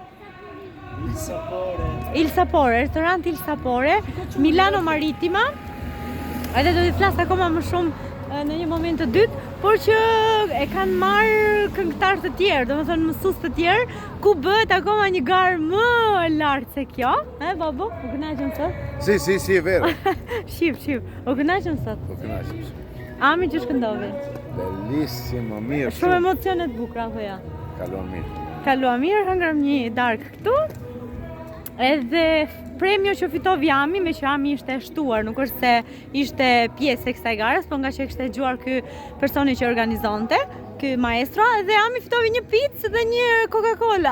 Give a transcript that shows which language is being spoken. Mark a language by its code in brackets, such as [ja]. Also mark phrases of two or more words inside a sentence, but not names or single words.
[it] Il Sapore, ristorant Il Sapore, Milano Maritima. [sq] Edhe do t'i flas akoma më shumë në një moment të dytë, por që e kanë marrë këngëtar të tjerë, domethënë mësues të tjerë, ku bëhet akoma një garë më lartë se kjo. Babu, u kënaqem sot? [it] Sì, è vero. [sq] Shif, u kënaqem sot? Po kënaqem. Ami që shkëndovi? Bellissimo, mirë. Shumë emocione të bukura apo ja? Kaluam mirë. Kaluam mirë, hëngrëm një darkë këtu. Edhe premio që fitov Ami, me që Ami ishte shtuar, nuk është se ishte pjesë e kësaj garës, po nga që kishte dëgjuar ky personi që organizonte, ky maestro, dhe Ami fitovi një picë dhe një Coca-Cola.